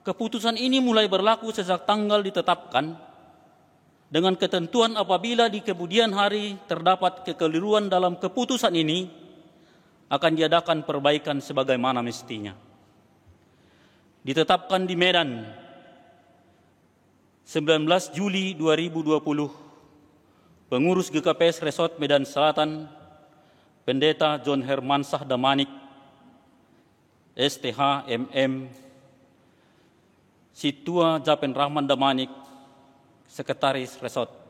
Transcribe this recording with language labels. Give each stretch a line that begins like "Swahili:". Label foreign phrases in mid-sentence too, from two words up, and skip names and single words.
Indonesian: Keputusan ini mulai berlaku sejak tanggal ditetapkan dengan ketentuan apabila di kemudian hari terdapat kekeliruan dalam keputusan ini akan diadakan perbaikan sebagaimana mestinya. Ditetapkan di Medan 19 Juli 2020, pengurus GKPS Resort Medan Selatan, Pendeta John Hermansah Damanik, STH MM, Situa Japen Rahman Damanik, Sekretaris Resort.